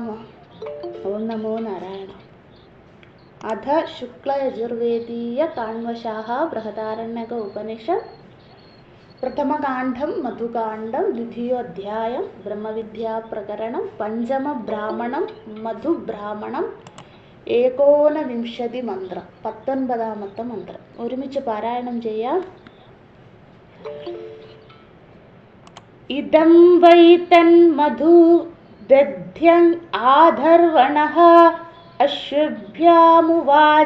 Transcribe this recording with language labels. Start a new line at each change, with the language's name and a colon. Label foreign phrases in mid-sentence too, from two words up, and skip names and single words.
Sanskrit: ॐ नमो नारायण। अथ शुक्लयजुर्वेदीय काण्वशाः बृहदारण्यक उपनिषत् प्रथमकाण्डं मधुकाण्डं द्वितीयोऽध्यायं ब्रह्मविद्याप्रकरणं पञ्चमब्राह्मणं मधुब्राह्मणं
Malayalam: 19 മന്ത്രം 19ാമത്തെ മന്ത്രം ഒരുമിച്ച് പാരായണം ചെയ്യാം.
Sanskrit: ഇദം വൈ തന്മധു ദധ്യൻ ആധർവണഃ അശ്വഭ്യാമുവാച